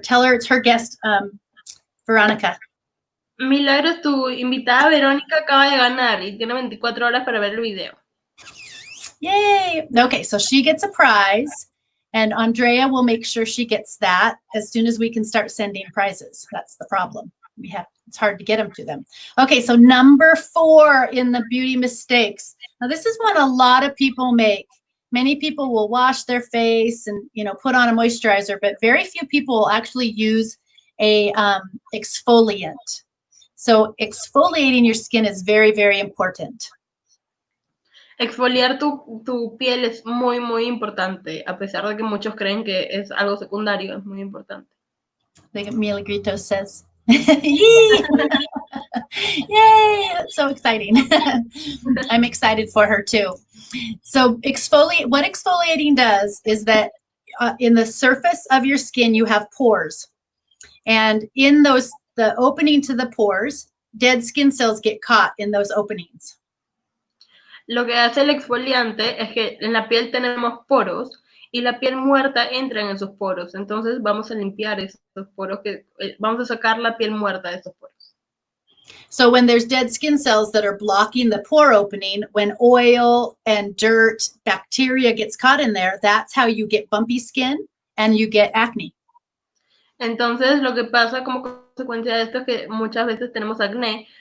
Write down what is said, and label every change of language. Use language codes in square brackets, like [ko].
[en] Tell her it's her guest, Veronica. [es] Milagros, tu invitada Verónica acaba de ganar y tiene 24 horas para ver el video. [en] Yay! Okay, so she gets a prize, and Andrea will make sure she gets that as soon as we can start sending prizes. That's the problem. It's hard to get them to them. Okay, so number 4 in the beauty mistakes. Now this is one a lot of people make. Many people will wash their face and put on a moisturizer, but very few people will actually use a exfoliant. So exfoliating your skin is very, very important. [es] Exfoliar tu piel es muy, muy importante, a pesar de que muchos creen que es algo secundario, es muy importante. [en] Like Milagritos says. Yay! Yay! That's so exciting. I'm excited for her too. So what exfoliating does is that in the surface of your skin, you have pores. And in the opening to the pores, dead skin cells get caught in those openings. [es] Lo que hace el exfoliante es que en la piel tenemos poros y la piel muerta entra en esos poros. Entonces vamos a limpiar esos poros, vamos a sacar la piel muerta de esos poros. [en] So when there's dead skin cells that are blocking the pore opening, when oil and dirt, bacteria gets caught in there, that's how you get bumpy skin and you get acne. [es] Entonces lo que pasa como consecuencia de esto es que muchas veces tenemos acné.